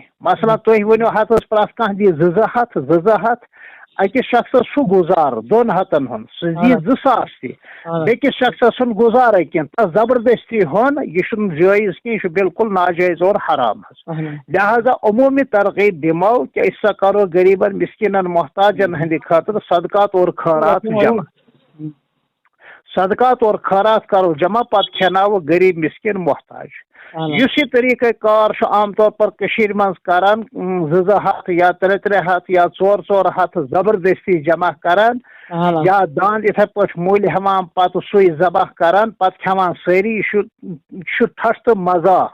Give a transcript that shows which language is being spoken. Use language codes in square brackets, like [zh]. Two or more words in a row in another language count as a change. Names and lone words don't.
[ks] مثلاً تُہۍ ؤنِو ہتس پرٛٮ۪تھ کانٛہہ دی 200 ہتھ أکِس شخصس چھُ گُزار 2 ہتن ہُنٛد سُہ دی 2,000 تہِ. بیٚکِس شخصس چھُنہٕ گُزارے کینٛہہ تس زبردستی ہُن یہِ چھُنہٕ جٲیز کینٛہہ یہِ چھُ بالکل ناجٲیز اور حرام حظ. لہذا عموٗمی ترغیب دِمو کہِ أسۍ سا کرو غریٖبن مسکیٖنن محتاجن ہٕنٛدِ خٲطرٕ صدقات اور خٲرات جمع. صدقات اور خٲرات کرو جمع پتہٕ کھٮ۪ناوو غریٖب مسکیٖن محتاج. یُس یہِ طریٖقہ کار چھُ [ur] عام طور پر [ks] کٔشیٖرِ منٛز کران 2 ہتھ یا 3 ہتھ یا 4 ہتھ زبردستی جمع کران یا داند یِتھے پٲٹھۍ مٔلۍ ہٮ۪وان پتہٕ سُے ذبح کران پتہٕ کھٮ۪وان سٲری یہِ چھُ ٹھٹھ تہٕ مذاق.